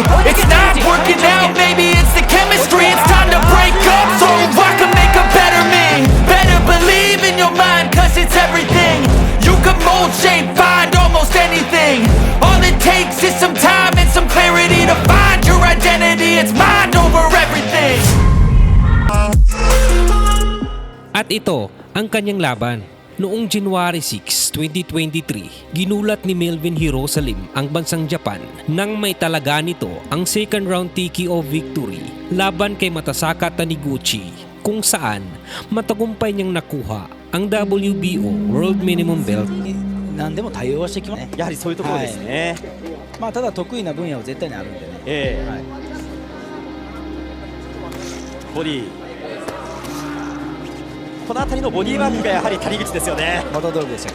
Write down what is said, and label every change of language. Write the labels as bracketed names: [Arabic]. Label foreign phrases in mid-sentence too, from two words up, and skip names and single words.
[English] It's not working out, maybe it's the chemistry. It's time to break up so I can make a better me. Better believe in your mind, cause it's everything. You can mold, shape, find almost anything. All it takes is some time and some clarity to find your identity. It's mind over everything. [Filipino] At ito ang kanyang laban. Noong January 6, 2023, ginulat ni Melvin Jerusalem ang bansang Japan nang may talaga nito ang [English] second round TKO victory [Filipino] laban kay Matasaka Taniguchi, kung saan matagumpay niyang nakuha ang WBO World Minimum Belt. [Japanese] 何でも対応してきますね。やはりそういうところですね。まあただ得意な分野は絶対にあるんでね。はい、ボディこの辺りのボディワークがやはり谷口ですよね。またどれでしたっけ。